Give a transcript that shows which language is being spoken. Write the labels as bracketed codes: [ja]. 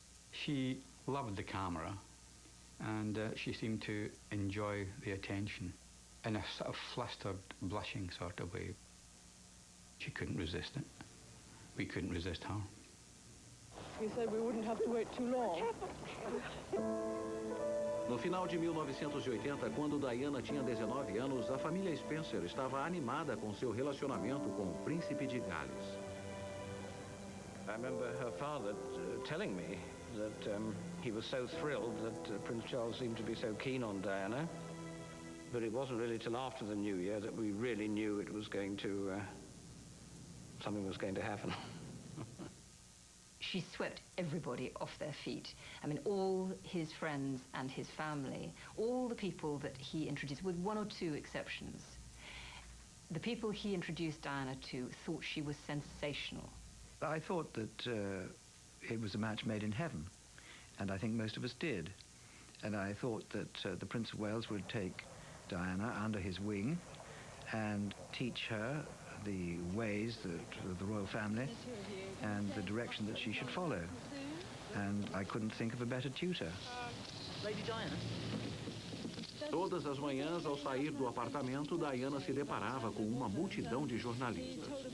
[en] She loved the camera, and she seemed to enjoy the attention in a sort of flustered, blushing sort of way. She couldn't resist it. We couldn't resist her. You said we wouldn't have to wait too long. [pt] No final de 1980, quando Diana tinha 19 anos, a família Spencer estava animada com seu relacionamento com o príncipe de Gales. [en] I remember her father telling me that he was so thrilled that Prince Charles seemed to be so keen on Diana. But it wasn't really till after the New Year that we really knew it was going to, something was going to happen. She swept everybody off their feet. I mean, all his friends and his family, all the people that he introduced, with 1 or 2 exceptions, the people he introduced Diana to thought she was sensational. I thought that it was a match made in heaven. And I think most of us did. And I thought that the Prince of Wales would take Diana under his wing and teach her the ways of the royal family and the direction that she should follow. And I couldn't think of a better tutor. Lady Diana. [pt] Todas as manhãs, ao sair do apartamento, Diana se deparava com uma multidão de jornalistas.